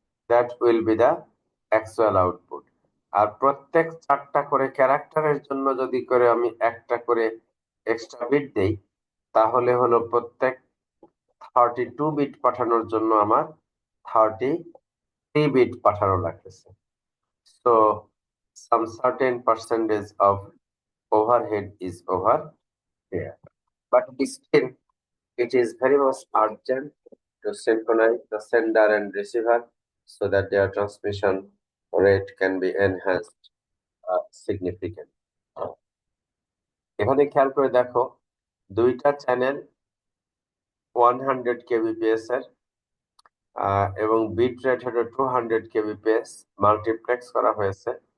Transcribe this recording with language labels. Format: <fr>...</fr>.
<en>That will be the actual output.</en> <bn>আর প্রত্যেক 4টা করে ক্যারেক্টারের জন্য যদি করে আমি একটা করে এক্সট্রা বিট দেই, তাহলে হলো প্রত্যেক 32 বিট পাঠানোর জন্য আমার 33 বিট পাঠানো লাগতেছে।</bn> <en>So some certain percentage of overhead is over here. But still, it is very much urgent to synchronize the sender and receiver so that their transmission rate can be enhanced significant.</en> <bn>এখানে খেয়াল করে দেখো, দুইটা channel 100 kbps এর, এবং bit rate হলো 200 kbps, multiplex করা হয়েছে।</bn>